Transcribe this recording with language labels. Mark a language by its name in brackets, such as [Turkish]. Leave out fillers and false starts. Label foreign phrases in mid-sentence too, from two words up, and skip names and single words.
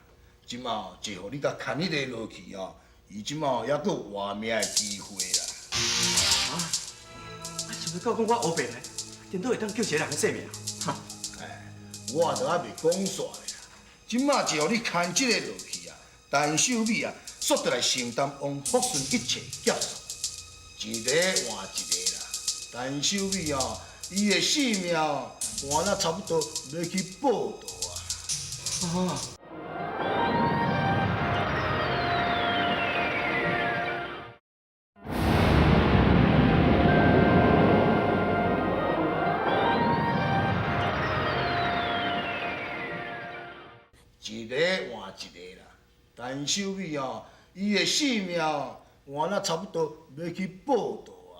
[Min Nan Chinese] 即马哦，就互你甲牵迄个落去哦，伊即马还佫有活命的机会啦。啊，想要到讲我后边的，颠倒会当救一个人的性命啊？哈！我都还袂讲煞咧啦，即马就互你牵即个落去啊，陈秀美啊，煞得来承担王福顺一切劫数，一个换一个啦。陈秀美哦，伊的性命哦，换了差不多要去报道啊。啊！一个换一个啦，陈秀美哦，伊的性命哦，换了差不多要去报道啊。